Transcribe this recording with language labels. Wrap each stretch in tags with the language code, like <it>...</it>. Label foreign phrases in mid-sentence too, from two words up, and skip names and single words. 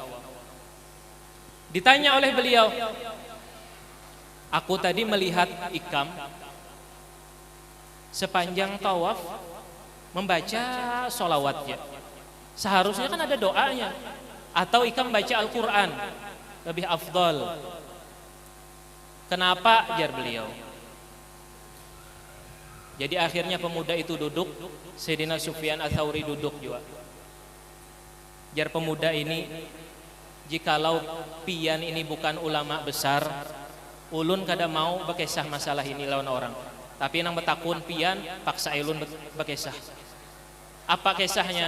<id>Ditanya oleh beliau, aku tadi melihat Ikam sepanjang tawaf membaca solawatnya. Seharusnya kan ada doanya. Atau Ikam baca Al-Quran, lebih afdal. Kenapa? Jar beliau. Jadi akhirnya pemuda itu duduk, Sayyidina Sufyan Ats-Tsauri duduk juga.</id> <bjn>Jar pemuda ini, jikalau pian ini bukan ulama besar, ulun kada mau bekesah masalah ini lawan orang. Tapi nang betakun pian, paksa ulun bekesah.</bjn> <id>Apa kisahnya?</id>